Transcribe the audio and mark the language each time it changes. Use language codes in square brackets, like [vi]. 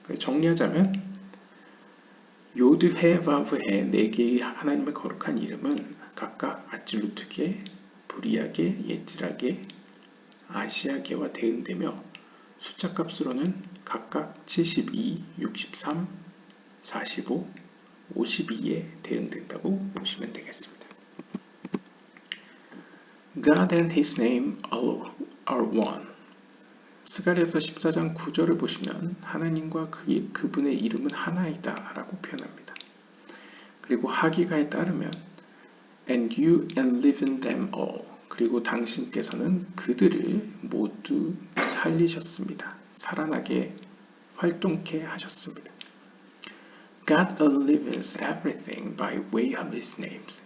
[ko] 정리하자면 요드 해 바브 해 4개의 하나님의 거룩한 이름은 각각 아찔루트계, 브리아계, 예지라계, 아시아계와 대응되며 숫자 값으로는 각각 72, 63, 45, 52에 대응된다고 보시면 되겠습니다. [en] God and His name are one. [ko] 스가랴서 14장 9절을 보시면 하나님과 그분의 이름은 하나이다 라고 표현합니다. 그리고 하기가에 따르면 [en] And you enliven them all. [ko] 그리고 당신께서는 그들을 모두 살리셨습니다. 살아나게 활동케 하셨습니다. [en] God enlivens everything by way of His names.